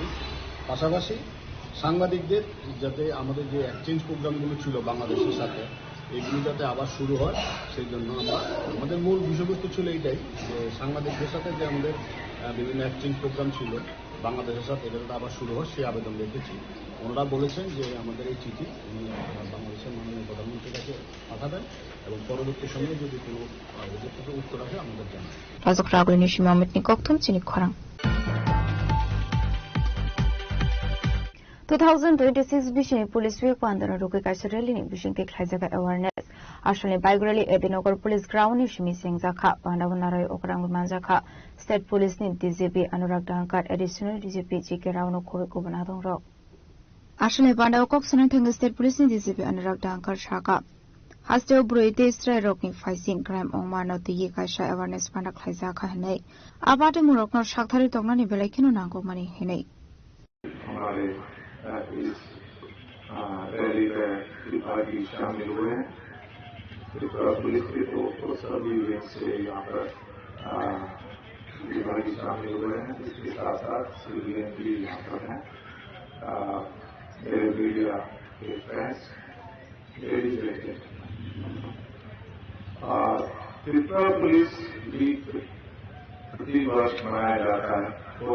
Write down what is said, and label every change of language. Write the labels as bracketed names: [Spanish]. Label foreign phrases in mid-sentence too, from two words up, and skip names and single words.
[Bangla] পাশাপাশি সাংবাদিকদের যাতে আমাদের যে [English] exchange programs [Bangla] ছিল বাংলাদেশের সাথে এগুলি যাতে আবার শুরু হয় সেই জন্য আমাদের মূল বিষয়বস্তু ছিল এইটাই যে সাংবাদিকদের সাথে যে আমাদের বিভিন্ন [English] exchange program [Bangla] ছিল বাংলাদেশের সাথে এটা যাতে আবার শুরু হয় সেই আবেদন রেখেছি। ওনারা বলেছেন যে আমাদের এই চিঠি বাংলাদেশের মাননীয় প্রধানমন্ত্রীর কাছে পাঠাবেন এবং পরবর্তী সময়ে যদি কোনো উত্তর আসে আমাদের জানাবেন। [Kok Borok] Razok Ragul Nishi Mohammed ni Koktum Chini Khorang 2026 Bishing [English] Police Week [Kok Borok] Pandana Ruki Kaisha Rally ni Bishing Ke Khlaijaga Awareness Ashani [English] Bike Rally [Kok Borok] Edinogor Police Ground ni Shimi Singh Zakha Pandavanarai Okrang Manjaka [English] State Police [Kok Borok] ni DGP Anurag Dankar [English] Additional DGP [Kok Borok] GK Rauno Khori Kubanadong Rok Ashani Pandav Koksana Thanga [English] State Police [Kok Borok] ni DGP Anurag Dankar Shaka Hasteo Bruite Stray Rokni [English] Fighting Crime [Kok Borok] Ongmar no Ti Kaisha Awareness Panda Khlaijaka Henei Abate Murokno Shakthari Tognani Belekino Nangko Mani Henei [Hindi] हमारे इस रैली में विभागी शामिल हुए हैं। त्रिपुरा पुलिस के तो सभी विंग से यहाँ पर विभागी शामिल हुए हैं। इसके साथ साथ सिविलियन भी यहाँ पर हैं। मेरे मीडिया के फ्रेंड्स, [English] ladies and [Hindi] त्रिपुरा पुलिस वीक प्रति वर्ष मनाया जाता है और